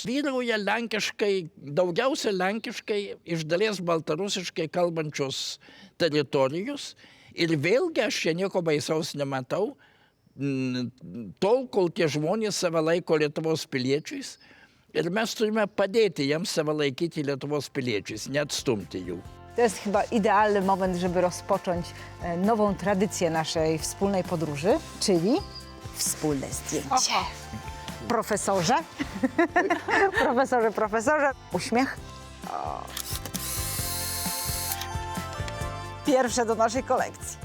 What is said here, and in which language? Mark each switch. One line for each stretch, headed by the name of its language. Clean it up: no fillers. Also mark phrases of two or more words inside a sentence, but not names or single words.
Lithuanian: Vyrauja lenkiškai, daugiausia lenkiškai, iš dalies baltarusiškai kalbančios teritorijos. Ir vėlgi aš čia nieko baisaus nematau. Tol, kol tie žmonės save laiko Lietuvos piliečiais, ir mes turime padėti jiems save laikyti Lietuvos piliečiais, neatstumti jų.
Polish: To jest chyba idealny moment, żeby rozpocząć nową tradycję naszej wspólnej podróży, czyli wspólne zdjęcie. Aha. Profesorze, profesorze, uśmiech. O. Pierwsze do naszej kolekcji.